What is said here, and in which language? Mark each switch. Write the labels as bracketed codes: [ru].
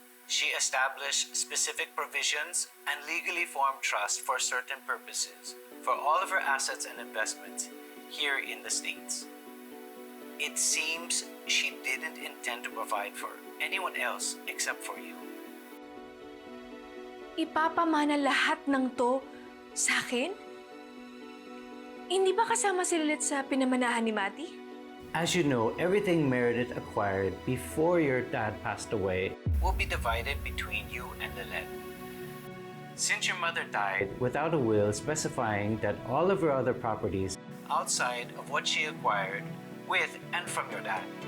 [en] She established specific provisions and legally formed trusts for certain purposes for all of her assets and investments here in the States. It seems she didn't intend to provide for anyone else except for you. [tl] Ipapamana lahat ng to sa akin? Hindi ba kasama si Lilet sa pinamanahan ni Mati? [en] As you know, everything Meredith acquired before your dad passed away Will be divided between you and Lilet. Since your mother died without a will specifying that all of her other properties outside of what she acquired with and from your dad.